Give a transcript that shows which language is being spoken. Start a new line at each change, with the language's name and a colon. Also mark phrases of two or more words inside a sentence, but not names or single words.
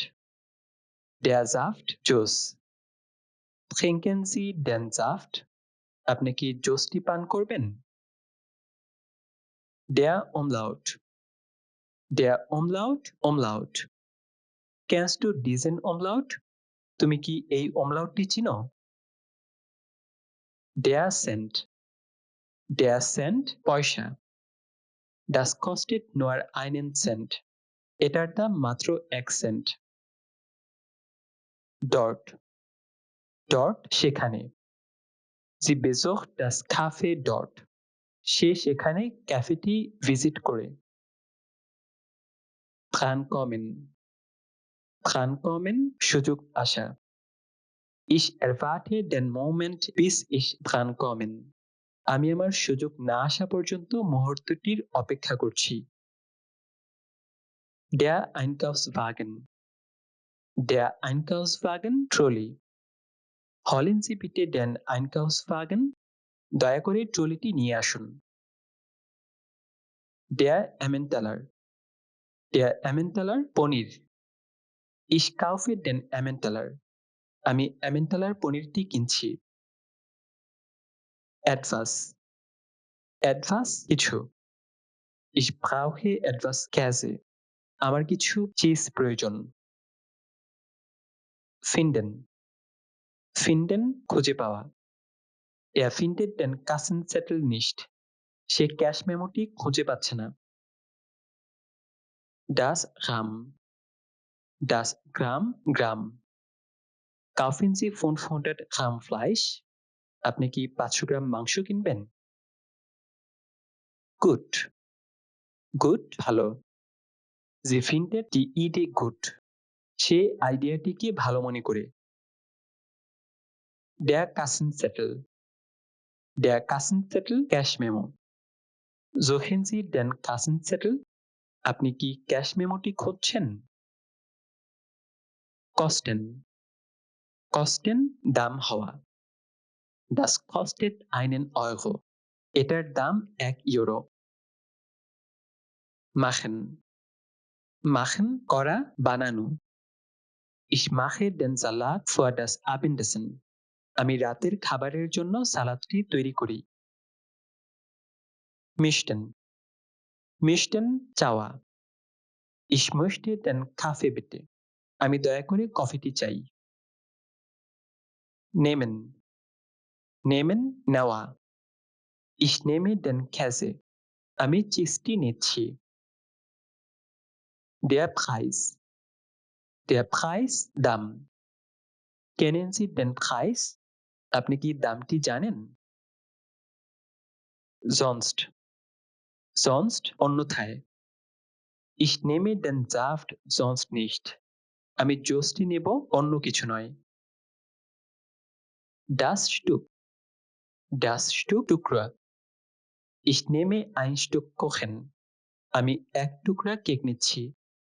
German: Der Saft, Juice. Trinken Sie den Saft?
Bangla: আপনি কি জুসটি পান করবেন?
German: Der Umlaut. Der Umlaut, Umlaut. Kennst du diesen Umlaut?
Bangla: তুমি কি এই umlautটি চিনো?
German: Der Cent. Der Cent, পয়সা। Das kostet nur einen Cent.
Bangla: এটার দাম মাত্র 1 সেন্ট। Dort.
German: Dort, সেখানে। Sie besucht das Café dort.
Bangla: সে সেখানে ক্যাফেটি ভিজিট করে।
German: Drankommen. Drankommen,
Bangla: সুযোগ আসা।
German: Ich erwarte den Moment, bis ich drankommen.
Bangla: আমি আমার সুযোগ না আসা পর্যন্ত মুহূর্তটির অপেক্ষা করছি।
German: Der Einkaufswagen. Der Einkaufswagen, ট্রলি। Holen Sie bitte den Einkaufswagen.
Bangla: দয়া করে ট্রলিটি নিয়ে আসুন।
German: Der Emmentaler. Der Emmentaler, পনির। Ich kaufe den Emmentaler.
Bangla: আমি Emmentaler পনিরটি কিনছি। Etwas.
German: Etwas, কিছু। Ich brauche etwas Käse.
Bangla: আমার কিছু চিজ প্রয়োজন। Finden.
German: Finden,
Bangla: খুঁজে পাওয়া।
German: Er findet den Kassenzettel nicht.
Bangla: সে ক্যাশ মেমোটি খুঁজে পাচ্ছে না।
German: Das Gramm. Das Gramm, গ্রাম। Kaufen Sie 500 Gramm Fleisch?
Bangla: আপনি কি 500 গ্রাম মাংস কিনবেন?
German: Gut. Gut, ভালো। Sie findet die Idee gut.
Bangla: সে আইডিয়াটিকে ভালো মনে করে।
German: Der Kassenzettel. Der Kassenzettel,
Bangla: ক্যাশ মেমো।
German: Suchen Sie den Kassenzettel?
Bangla: আপনি কি ক্যাশ মেমোটি খুঁজছেন?
German: kosten kosten
Bangla: দাম হওয়া
German: Das kostet einen Euro.
Bangla: এটার দাম 1 ইউরো।
German: machen machen
Bangla: করা বানানো
German: Ich mache den Salat für das Abendessen.
Bangla: আমি রাতের খাবারের জন্য সালাদটি তৈরি করি।
German: Mischen Mischen চাওয়া Ich möchte den Kaffee bitte.
Bangla: আমি দয়া করে কফিটি চাই।
German: Nehmen nehmen নেওয়া Ich nehme den Käse.
Bangla: আমি চিজটি নিচ্ছি।
German: Der Preis দাম Kennen Sie den Preis?
Bangla: আপনি কি দামটি জানেন?
German: Sonst অন্যথায় Ich nehme den Saft sonst nicht.
Bangla: আমি জুসটি নেব অন্য কিছু নয়।
German: Das Stück টুকরা Ich nehme ein Stück Kuchen.
Bangla: আমি এক টুকরা কেক নিচ্ছি।